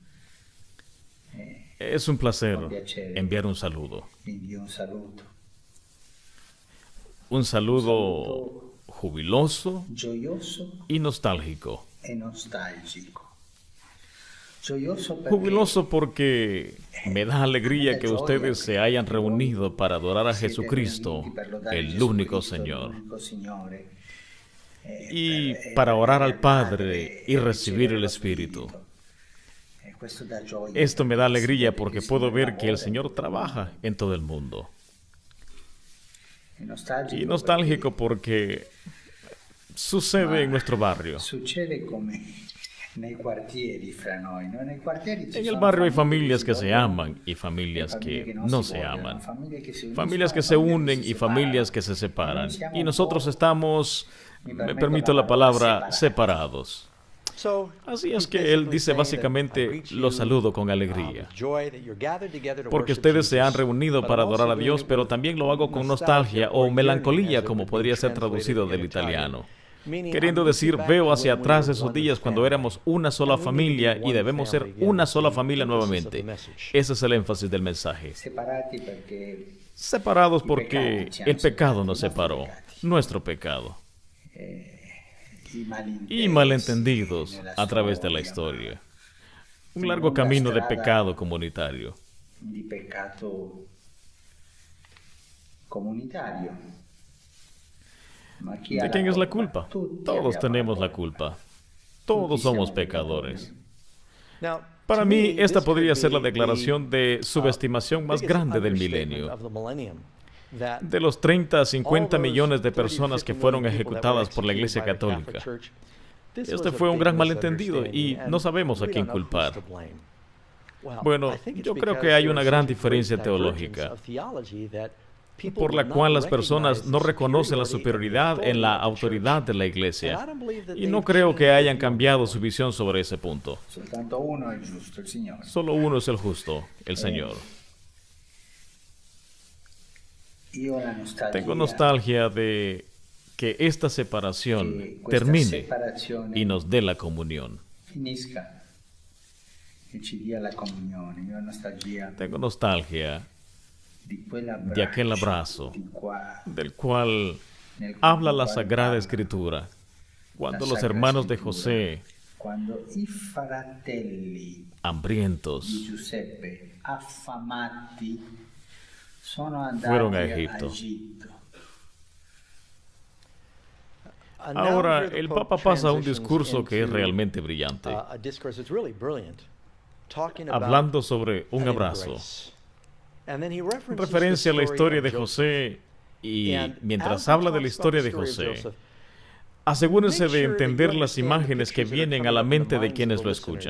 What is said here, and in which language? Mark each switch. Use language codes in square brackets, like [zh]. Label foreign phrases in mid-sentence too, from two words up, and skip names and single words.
[es] Es un placer enviar un saludo. [it] Vi invio un saluto. [es] Un saludo jubiloso [it] Gioioso [es] y nostálgico. [it] e nostalgico. Gioioso perché [es] Jubiloso porque me da alegría que ustedes se hayan reunido para adorar a siete Jesucristo, [it] riuniti per lodare [es] el [it] Gesù [es] único [it] Cristo, [es] Señor, [it] l'unico Signore, [es] y [it] per- [es] para orar al [it] per [es] Padre y [it] e [es] recibir [it] ricevere [es] el [it] lo [es] Espíritu. [it] Questo dà gioia [es] Esto me da [it] perché [es] alegría [it] si vede [es] porque [it] il [es] puedo [it] Signore [es] ver que el [it] lavora [es] Señor [it] in tutto il [es] trabaja [it] mondo. [es] en todo el mundo. [it] E nostalgico [es] Y nostálgico porque sucede en nuestro barrio. [it] succede come nei quartieri fra noi, no? Nei quartieri ci [es] En el [it] sono [es] barrio hay [it] famiglie [es] familias que se [it] vogliono [es] aman y [it] e [es] familias [it] famiglie [es] que [it] non [es] no [it] si [es] se [it] vogliono, [es] aman. [it] famiglie che si uniscono [es] Familias que [it] e [es] se [it] famiglie [es] unen [it] si [es] y [it] separano. [es] familias que se separan. [it] Noi siamo [es] Y [it] un [es] nosotros [it] po', [es] estamos, [it] mi [es] me permito permito la palabra, separados. [en] So, [es] Así es [en] he's [es] que él [en] basically [es] dice [en] saying that I [es] básicamente, [en] greet you, [es] los saludo con alegría. [en] with joy that you're gathered together to [es] Porque [en] worship [es] ustedes se han [en] Jesus. [es] reunido [en] But [es] para [en] I'm also [es] adorar a [en] doing [es] Dios, [en] it [es] pero [en] with [es] también lo hago con [en] nostalgia [es] nostalgia o [en] or [es] melancolía, [en] yearning, as it [es] como [en] would be [es] podría ser [en] translated [es] traducido [en] in [es] del [en] Italian. [es] italiano. [en] Meaning, [es] Queriendo [en] I'm [es] decir, [en] looking back to [es] veo [en] when [es] hacia [en] we [es] atrás [en] were [es] esos [en] one [es] días cuando [en] family. [es] éramos una sola [en] And we need to be [es] familia y [en] one [es] debemos ser [en] family again. [es] una sola [en] The [es] familia [en] emphasis of [es] nuevamente. [en] the message. [es] Ese es el énfasis del mensaje. [it] separati perché [es] Separados [it] I [es] porque [it] peccati ci [es] el [it] hanno [es] pecado [it] separato, [es] nos [it] i nostri [es] separó, [it] peccati. [es] nuestro pecado, [it] i [es] y malentendidos [it] nella [es] a través de la [it] storia, [es] historia. Un largo camino de pecado comunitario. [it] di peccato comunitario. Ma chi ha [es] ¿De quién es la [it] colpa? [es] culpa? [it] Tutti [es] Todos [it] abbiamo [es] tenemos la [it] colpa. [es] culpa. Todos [it] Tutti [es] somos [it] siamo [es] pecadores. [en] Now, [es] Para [en] to [es] mí, [en] me, [es] esta [en] this [es] podría [en] could [es] ser la [en] be [es] declaración de [en] the, [es] subestimación más [en] biggest [es] grande del [en] understatement [es] milenio. [en] of the millennium, that [es] De los 30 a 50 [en] all those [es] millones de [en] 30 to [es] personas que [en] 50 [es] fueron [en] million people that were [es] ejecutadas por la Iglesia [en] executed by the [es] Católica. [en] Catholic Church, this [es] Este [en] was a [es] fue un [en] big [es] gran malentendido y [en] misunderstanding, [es] no [en] and [es] sabemos a [en] we [es] quién [en] don't know [es] culpar. [en] who's to blame. Well, [es] Bueno, [en] I think it's [es] yo creo [en] because [es] que hay [en] there [es] una [en] is [es] gran [en] such a great [es] diferencia [en] divergence [es] teológica. [en] of theology that [es] por la cual las personas no reconocen la superioridad en la autoridad de la iglesia. Y no creo que hayan cambiado su visión sobre ese punto. [it] Soltanto uno è il giusto, il Signore. [es] Solo uno es el justo, el Señor. [it] Io ho la nostalgia [es] Tengo nostalgia de que esta separación [it] che questa termine separazione [es] y nos dé la comunión. [it] finisca e ci dia la comunione. Io ho nostalgia [es] Tengo nostalgia [it] di quell'abbraccio, [es] de aquel abrazo [it] di qua, [es] del cual [it] nel [es] habla la [it] quale [es] Sagrada [it] parla [es] Escritura, cuando [it] la [es] los [it] Sacra [es] hermanos de [it] Scrittura, [es] José, [it] quando i fratelli di [es] hambrientos, [it] Giuseppe affamati sono andati [es] fueron a [it] a [es] Egipto. [it] Egitto. [es] Ahora el Papa pasa a un discurso que es realmente brillante, hablando sobre un abrazo, en referencia a la historia de José, y mientras habla de la historia de José, asegúrense de entender las imágenes que vienen a la mente de quienes lo escuchan.